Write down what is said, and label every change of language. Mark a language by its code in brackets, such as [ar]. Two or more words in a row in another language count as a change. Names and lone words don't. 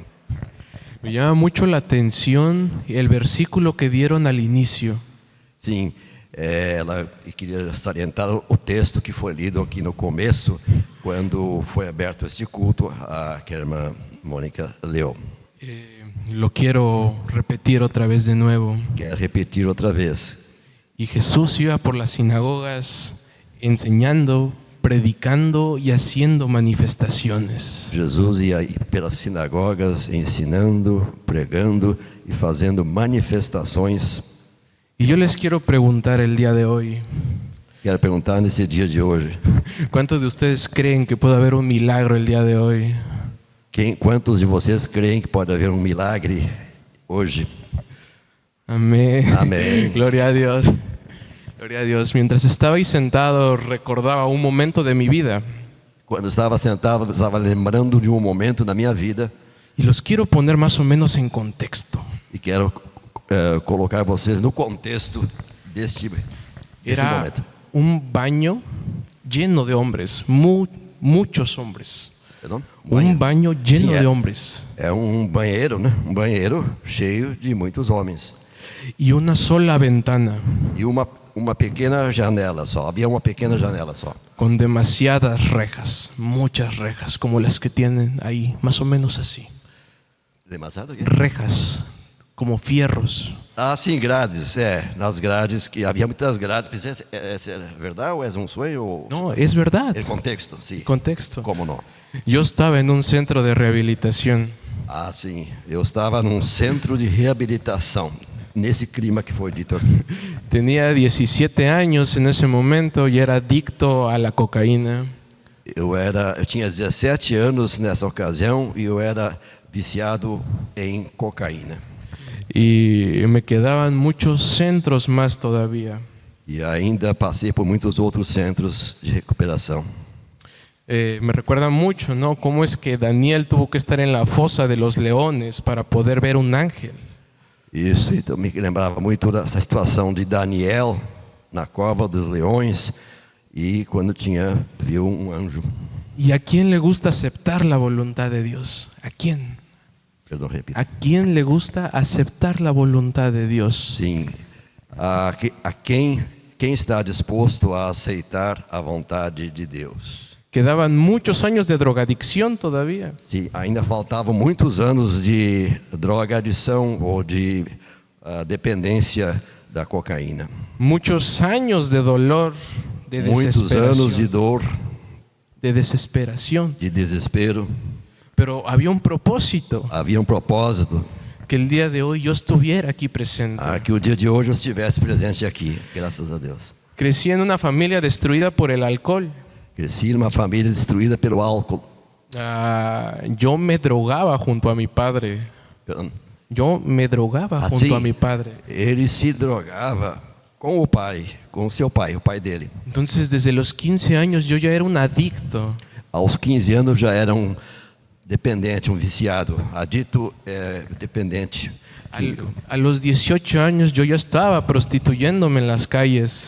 [es] Me llama mucho la atención el versículo que dieron al inicio. [pt] Sim, ela queria salientar o texto que foi lido aqui no começo, quando foi aberto este culto, que a irmã Mônica leu. [es] Lo quiero repetir otra vez de nuevo. [pt] Quero repetir outra vez. [es] Y Jesús iba por las sinagogas enseñando, predicando y haciendo manifestaciones. [pt] Jesus ia pelas sinagogas ensinando, pregando e fazendo manifestações. [es] Y yo les quiero preguntar el día de hoy, [pt] Quero perguntar nesse dia de hoje, [es] ¿cuántos de ustedes creen que puede haber un milagro el día de hoy? [pt] quantos de vocês creem que pode haver um milagre hoje? [es] Amén. Amén. Gloria a Dios. Gloria a Dios. Mientras estaba ahí sentado, recordaba un momento de mi vida. [pt] Quando estava sentado, estava lembrando de um momento na minha vida [es] Y los quiero poner más o menos en contexto. [pt] e quero colocar vocês no contexto desse [es] Era [pt] momento. [es] un baño lleno de hombres, muchos hombres. [pt] Perdão? [es] Un baño lleno [pt] Sim, [es] de hombres. [pt] é banheiro, né? Um banheiro cheio de muitos homens. [es] Y una sola ventana, [pt] E uma pequena janela só. Havia uma pequena janela só. [es] con demasiadas rejas, muchas rejas, como las que tienen ahí, más o menos así. [pt] Demasiado aqui? [es] Rejas, como fierros. [pt] Sim, grades. Nas grades, que havia muitas grades. Pensei, é verdade ou é um sonho? Ou... [es] No, es verdad. El contexto, sim. [pt] Contexto. Como não? [es] Yo estaba en un centro de rehabilitación. [pt] Sim. Eu estava num centro de reabilitação. Nesse clima que foi dito aqui. [es] Tenía 17 años en ese momento y era adicto a la cocaína. [pt] Eu tinha 17 anos nessa ocasião e eu era viciado em cocaína. [es] Y me quedaban muchos centros más todavía. [pt] E ainda passei por muitos outros centros de recuperação. [es] Me recuerda mucho, ¿no? Cómo es que Daniel tuvo que estar en la fosa de los leones para poder ver un ángel. [pt] Isso, então me lembrava muito dessa situação de Daniel na cova dos leões e quando viu um anjo. [es] ¿Y a quién le gusta aceptar la voluntad de Dios? ¿A quién? [pt] Perdão, repito. [es] ¿A quién le gusta aceptar la voluntad de Dios? [pt] Sim, a quem está disposto a aceitar a vontade de Deus. [es] Quedaban muchos años de drogadicción todavía. [pt] Sim, ainda faltavam muitos anos de drogadição ou de dependência da cocaína. [es] Muchos años de dolor, de [pt] Muitos anos de [es] desesperación. [pt] dor, [es] De desesperación. [pt] de desespero. [es] Pero había un propósito, [pt] Havia um propósito [es] que el día de hoy yo estuviera aquí presente. [pt] que o dia de hoje eu estivesse presente aqui, graças a Deus. [es] Crecí en una familia destruida por el alcohol. [pt] Cresci numa família destruída pelo álcool. [es] Yo me drogaba junto a mi padre. Yo me drogaba junto a mi padre. [pt] Ele se drogava com o pai, com o seu pai, o pai dele. [es] Entonces, desde los 15 años yo ya era un adicto. [pt] Aos 15 anos já era dependente, viciado. Adicto é dependente. [es] A los 18 años yo ya estaba prostituyéndome en las calles.